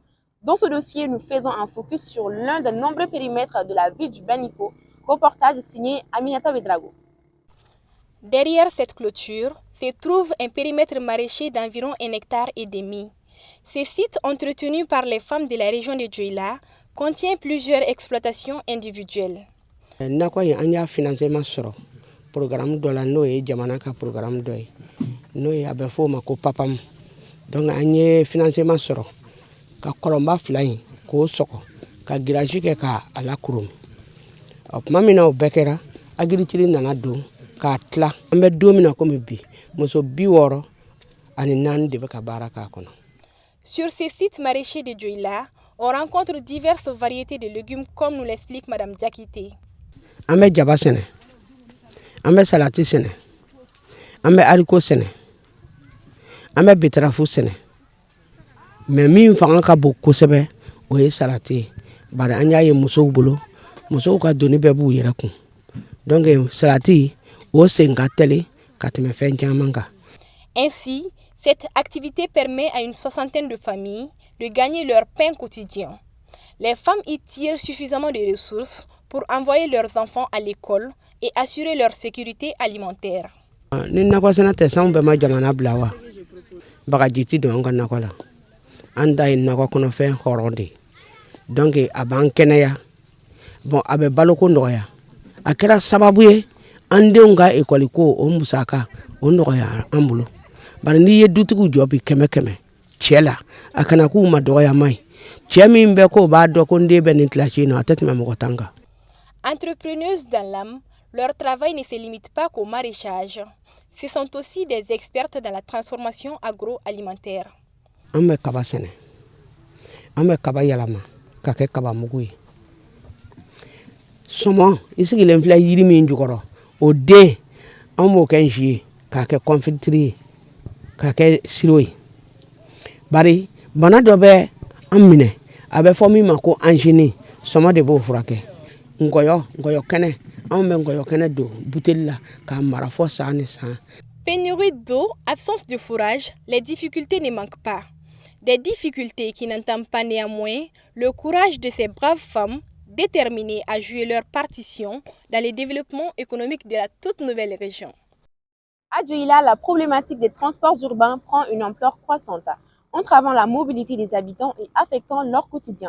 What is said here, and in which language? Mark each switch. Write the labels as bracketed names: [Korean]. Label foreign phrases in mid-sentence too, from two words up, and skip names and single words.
[French] Dans ce dossier, nous faisons un focus sur l'un des nombreux périmètres de la ville du Banico, reportage signé Aminata Wedrago. Derrière cette clôture se trouve un périmètre maraîcher d'environ 1,5 hectare. Ce site, entretenu par les femmes de la région de Djouila, contient plusieurs exploitations individuelles. [Bambara] Nakɔ ye an y'a financement sɔrɔ programme dɔ la n'o ye jamana ka programme dɔ ye n'o ye a bɛ fɔ o ma ko PAPAM donc an ye financement sɔrɔ ka kɔlɔnba 2 in k'o sɔgɔ ka garage kɛ ka a lakurumi tuma min na o bɛɛ kɛra agriculture nana don k'a tila an bɛ don min na komi bi muso 64 de bɛ ka baara k'a kɔnɔ. [French] Sur ce site maraîcher de Djouila, on rencontre diverses variétés de légumes comme nous l'explique Madame Diakité. [Bambara] An bɛ jaba sɛnɛ an bɛ salati sɛnɛ an bɛ haricot sɛnɛ an bɛ betarafu sɛnɛ mais min fanga ka bon kosɛbɛ o ye salati ye bari an y'a ye musow bolo musow ka doni bɛɛ b'u yɛrɛ kun donc salati o sen ka teli ka tɛmɛ fɛn caman kan. [French] Ainsi, cette activité permet à une 60aine de familles de gagner leur pain quotidien. Les femmes y tirent suffisamment de ressources pour envoyer leurs enfants à l'école et assurer leur sécurité alimentaire. [Bambara] Ni nakɔ sɛnɛ tɛ sanw bɛɛ ma jamana bila wa bagaji ti don an ka nakɔ la an da ye nakɔ kɔnɔfɛn hɔrɔn de donc a b'an kɛnɛya bon a bɛ baloko nɔgɔya a kɛra sababu ye an denw ka ekɔli ko o musaka o nɔgɔya an bolo bari n'i ye dutigiw jɔ bi kɛmɛ kɛmɛ cɛ la a kana k'u ma dɔgɔyama ye cɛ min bɛ ko b'a dɔn ko n den bɛ nin kilasi in na a tɛ tɛmɛ mɔgɔ tan kan. [French] Entrepreneuses dans l'âme, leur travail ne se limite pas qu'au maraîchage. Ce sont aussi des expertes dans la transformation agroalimentaire. [Bambara] An bɛ kaba sɛnɛ an bɛ kaba yɛlɛma ka kɛ kaba mugu ye sɔmɔ i sigilen filɛ yiri min jukɔrɔ o den an b'o kɛ nsi ye k'a kɛ kɔnfitiri ye k'a kɛ siro ye bari bana dɔ bɛ an minɛ a bɛ fɔ min ma ko anzini sɔmɔ de b'o furakɛ nkɔyɔ kɛnɛ anw bɛ nkɔyɔ kɛnɛ don buteli la k'a mara fɔ san ni san. [French] Pénurie d'eau, absence de fourrage, les difficultés ne manquent pas. Des difficultés qui n'entament pas néanmoins le courage de ces braves femmes déterminées à jouer leur partition dans le développement économique de la toute nouvelle région. À Dioula, la problématique des transports urbains prend une ampleur croissante, entravant la mobilité des habitants et affectant leur quotidien.